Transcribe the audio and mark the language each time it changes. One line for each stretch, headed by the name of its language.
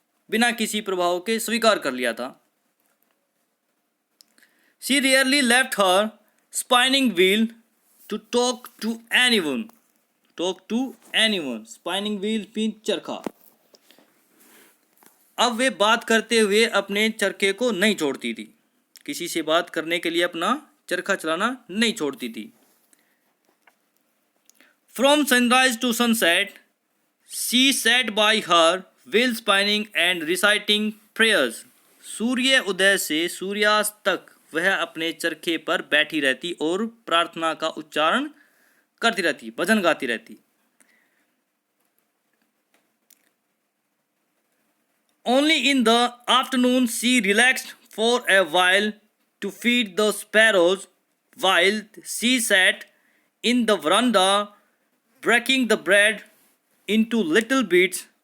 Hindi: बिना किसी प्रभाव के स्वीकार कर लिया था।
English: She rarely left her spinning wheel to talk to anyone. Talk to anyone. Spinning wheel means charkha.
Hindi: अब वे बात करते हुए अपने चरखे को नहीं छोड़ती थी। किसी से बात करने के लिए अपना चरखा चलाना नहीं छोड़ती थी।
English: From sunrise to sunset, she sat by her wheel spinning and reciting prayers.
Hindi: सूर्य उदय से सूर्यास्त तक वह अपने चरखे पर बैठी रहती और प्रार्थना का उच्चारण करती रहती, भजन गाती रहती।
English: Only in the afternoon she relaxed for a while to feed the sparrows, while she sat in the veranda breaking the bread into little bits.